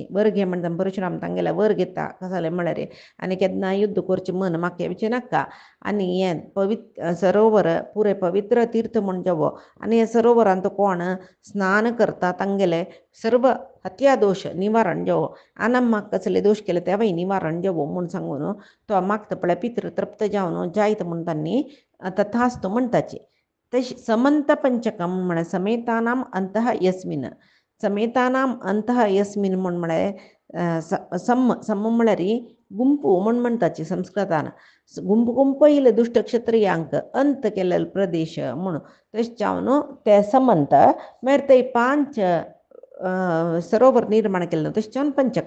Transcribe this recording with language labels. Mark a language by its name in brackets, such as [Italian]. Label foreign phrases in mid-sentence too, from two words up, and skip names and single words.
[Konkani] वर घे म्हणटा परशुराम तांगेल्या वर घेता. कशें जालें म्हळ्यार आनी केन्ना युध्द करचें मन म्हाका येवचें नाका आनी हें पवित्र सरोवर पुरे पवित्र तीर्थ म्हूण जावो आनी ह्या सरोवरांत कोण स्नान करता तांगेले सर्व हत्या दोश निवारण जावो, आनम्माक कसले दोश केले तेवूय निवारण जावो म्हूण सांगून तो मागता पळय पित्र तृप्त जावन जायत म्हूण तांणी तथास्तु म्हणटाची. तशी समंत पंचकम म्हळ्यार [Sanskrit] समेतानाम अंतः यस्मिन. समेतानाम अंतः यस्मिन [Konkani] म्हूण म्हळ्यार सम म्हळ्यार गुंपू म्हूण म्हणटाची संस्कृतान. गुंप येयले दुष्ट क्षत्रियांक अंत केलेलो प्रदेश म्हूण. तशें जावन ते समंत म्हळ्यार ते 5 सरोवर निर्माण केलें तशें जावन पंचक.